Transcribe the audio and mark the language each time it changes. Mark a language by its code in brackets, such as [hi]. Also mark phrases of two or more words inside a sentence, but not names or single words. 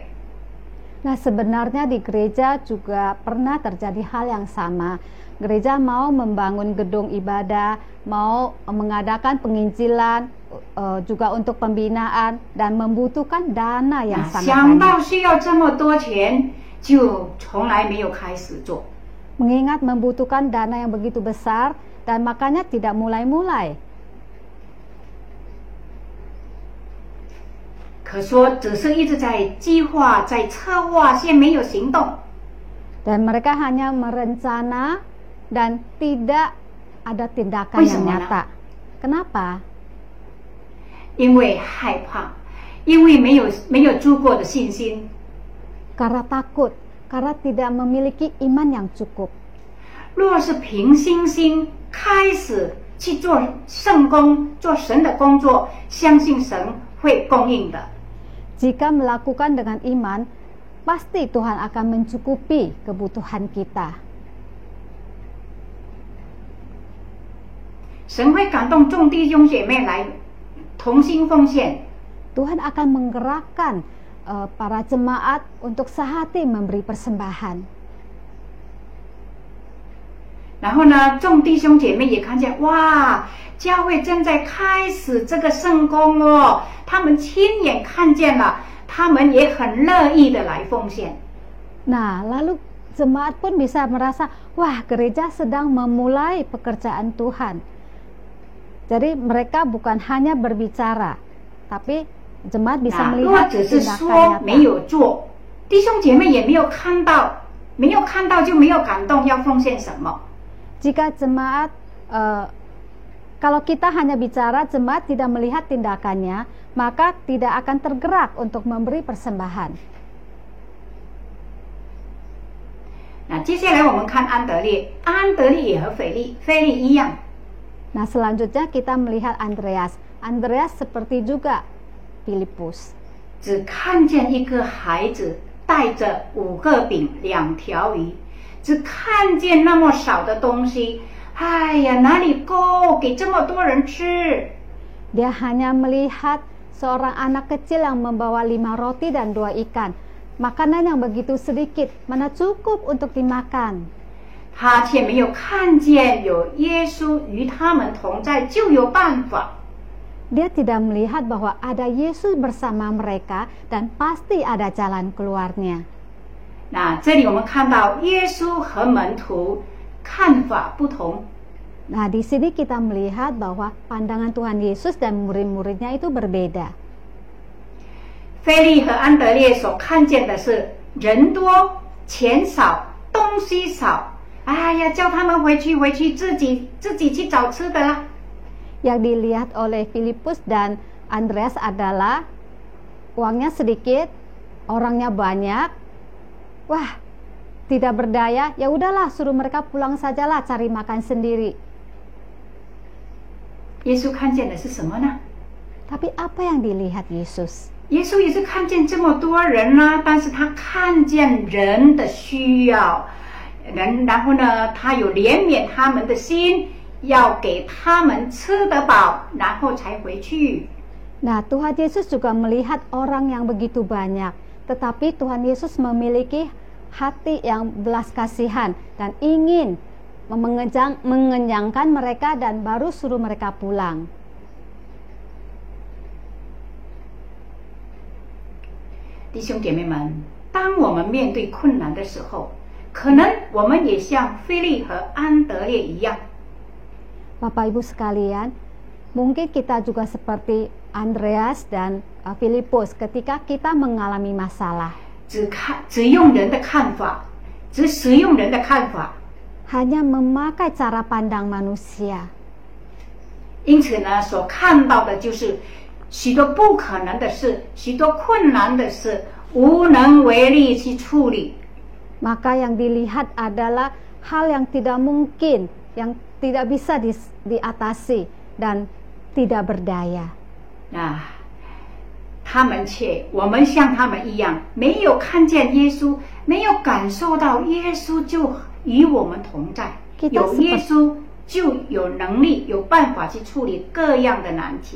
[id] Nah, sebenarnya di gereja juga pernah terjadi hal yang sama. Gereja mau membangun gedung ibadah, mau mengadakan penginjilan, juga untuk pembinaan dan membutuhkan dana yang sangat [zh] 想 [id] banyak. [zh] 到需要这么多钱，就从来没有开始做。 [id] Mengingat membutuhkan dana yang begitu besar dan makanya tidak mulai-mulai. [zh] 可说只是一直在计划、在策划，却没有行动。 [id] Dan mereka hanya merencana dan tidak ada tindakan yang nyata. Kenapa? [zh] 因为害怕，因为没有足够的信心。 [id] Karena takut, karena tidak memiliki iman yang cukup. [zh] 若是凭信心开始去做圣工，做神的工作，相信神会供应的。 [id] Jika melakukan dengan iman, pasti Tuhan akan mencukupi kebutuhan kita. [zh] 神会感动众弟兄姐妹来同心奉献。 [id] Tuhan akan menggerakkan para jemaat untuk sehati memberi persembahan. [zh] 然后呢，众弟兄姐妹也看见，哇，教会正在开始这个圣工哦，他们亲眼看见了，他们也很乐意的来奉献。 [id] Nah, lalu jemaat pun bisa merasa, wah, gereja sedang memulai pekerjaan Tuhan. Jadi mereka bukan hanya berbicara, tapi jemaat bisa [zh] 如果 [id] melihat [zh] 只是 [id] tindakan [zh] 说没 [id] nyata. [zh] 有做，弟兄姐妹也没有看到，没有看到就没有感动，要奉献什么？ [id] Jika jemaat, kalau kita hanya bicara, jemaat tidak melihat tindakannya, maka tidak akan tergerak untuk memberi persembahan. [zh] 那接下来我们看安德烈，安德烈也和腓利一样。 [id] Nah, selanjutnya kita melihat Andreas. Andreas seperti juga Filipus. [zh] 只看见一个孩子带着5个饼2条鱼，只看见那么少的东西，哎呀，哪里够给这么多人吃？ [id] Dia hanya melihat seorang anak kecil yang membawa 5 roti dan 2 ikan. Makanan yang begitu sedikit, mana cukup untuk dimakan. [zh] 他却没有看见有耶稣与他们同在，就有办法。 [id] Dia tidak melihat bahwa ada Yesus bersama mereka dan pasti ada jalan keluarnya. [zh] 那这里我们看到耶稣和门徒看法不同。 [id] Nah, di sini kita melihat bahwa pandangan Tuhan Yesus dan murid-muridnya itu berbeda. [zh] 腓利和安德烈所看见的是人多钱少东西少，哎呀，叫他们回去自己去找吃的啦。 [id] Yang dilihat oleh Filipus dan Andreas adalah uangnya sedikit, orangnya banyak. Wah, tidak berdaya, ya udahlah suruh mereka pulang sajalah cari makan sendiri. [zh] 耶稣看见的是什么呢？ [id] Tapi apa yang dilihat Yesus? [zh] 耶稣也是看见这么多人啊，但是他看见人的需要，然后呢，他有怜悯他们的心，要给他们吃得饱，然后才回去。 [id] Nah, Tuhan Yesus juga melihat orang yang begitu banyak, tetapi Tuhan Yesus memiliki hati yang belas kasihan dan ingin mengenyangkan mereka dan baru suruh mereka pulang. [zh] 弟兄姐妹们，当我们面对困难的时候，可能我们也像腓利和安德烈一样， [id] Bapak Ibu sekalian, mungkin kita juga seperti Andreas dan Filipus ketika kita mengalami masalah. [zh] 只用人的看法，只使用人的看法， [id] Hanya memakai cara pandang manusia. [zh] 因此呢，所看到的就是许多不可能的事，许多困难的事，无能为力去处理。 [id] Maka yang dilihat adalah hal yang tidak mungkin, yang tidak bisa diatasi dan tidak berdaya. [zh] 我们像他们一样，没有看见耶稣，没有感受到耶稣就与我们同在，有耶稣就有能力、有办法去处理各样的难题。